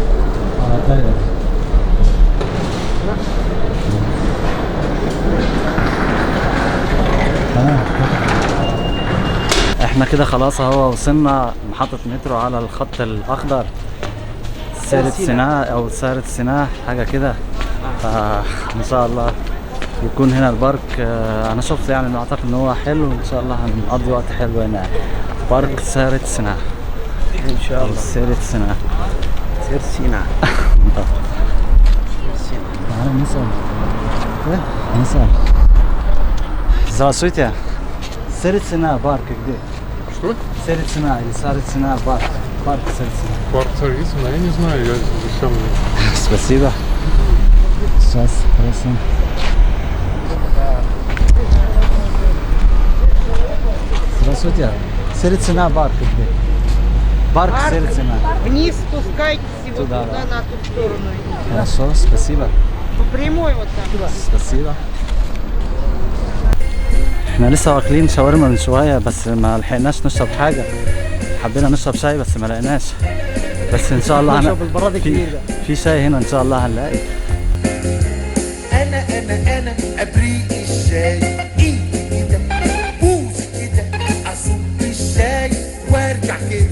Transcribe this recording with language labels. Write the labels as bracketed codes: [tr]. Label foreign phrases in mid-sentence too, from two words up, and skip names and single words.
[ar] احنا كده خلاص اهو وصلنا محطه مترو على الخط الاخضر، سيريتسنا او سيريتسنا حاجه كده، فان شاء الله يكون هنا البارك. انا شفت يعني انه اعتقد ان هو حلو، ان شاء الله هنقضي وقت حلو هنا. بارك سيريتسنا ان شاء الله. سيريتسنا سيرسينا. تعالى نسأل. نسأل. [ru] Здравствуйте. Сирицына парк где? Что? Сирицына или Сарицына парк? Парк Сирицына. Парк Царицына? Я не знаю, я сам не... Спасибо. Сейчас спросим. Здравствуйте. Сирицына парк где? Парк Сирицына. Вниз спускайтесь и вот Туда, туда, да. на ту сторону. Хорошо, спасибо. По прямой вот так. спасибо. [ar] احنا لسه واكلين شاورما من شويه بس ما لحقناش نشرب حاجه، حبينا نشرب شاي بس ما لقيناش، بس ان شاء الله نشرب البراد الكبير ده. في شاي هنا ان شاء الله هنلاقي. انا ابريق الشاي ايدي كده بوسي كده اصب الشاي وارجع كده.